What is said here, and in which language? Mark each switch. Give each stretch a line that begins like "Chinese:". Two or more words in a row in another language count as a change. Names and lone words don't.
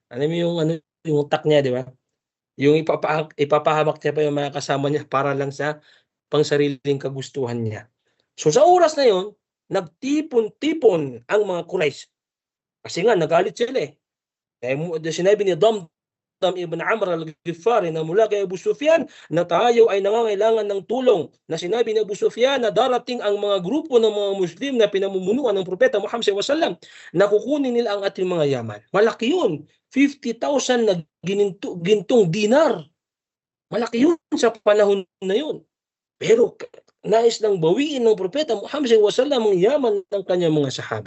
Filipino: Alam mo yung utak niya, di ba? Yung ipapahamak niya pa yung mga kasama niya para lang sa pangsariling kagustuhan niya. So sa oras na yon, nagtipon-tipon ang mga Quraysh. Kasi nga, nagalit sila eh. Sinabi ni Damdam ibn Amr al-Ghifari na mula kay Abu Sufyan na tayo ay nangangailangan ng tulong. Na sinabi ni Abu Sufyan na darating ang mga grupo ng mga Muslim na pinamumunuan ng Propeta Muhammad SAW na kukunin nila ang ating mga yaman. Malaki yun. 50,000 na gintong dinar. Malaki yun sa panahon na yun. Pero nais lang bawiin ng Propeta Muhammad SAW ang yaman ng kanyang mga sahaba.